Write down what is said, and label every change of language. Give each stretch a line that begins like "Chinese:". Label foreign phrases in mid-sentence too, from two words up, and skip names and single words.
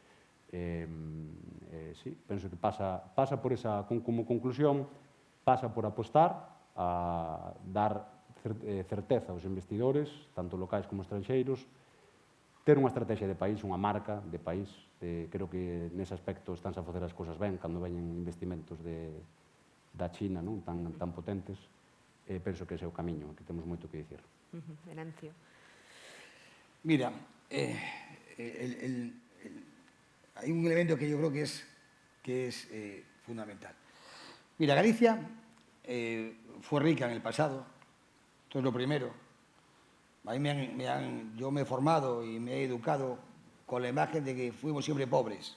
Galician: Sí, penso que pasa por esa, como conclusión, pasa por apostar a dar certeza aos investidores, tanto locais como estranxeiros, ter unha estrategia de país, unha marca de país. Creo que nese aspecto estánse a facer as cousas ben cando veñen investimentos da China, non? Tan potentes. Penso que ese é o camiño, que temos moito que dicir. Venancio.
Spanish: Mira, hay un elemento que yo creo que es fundamental. Mira, Galicia fue rica en el pasado, esto es lo primero. A mí yo me he formado y me he educado con la imagen de que fuimos siempre pobres.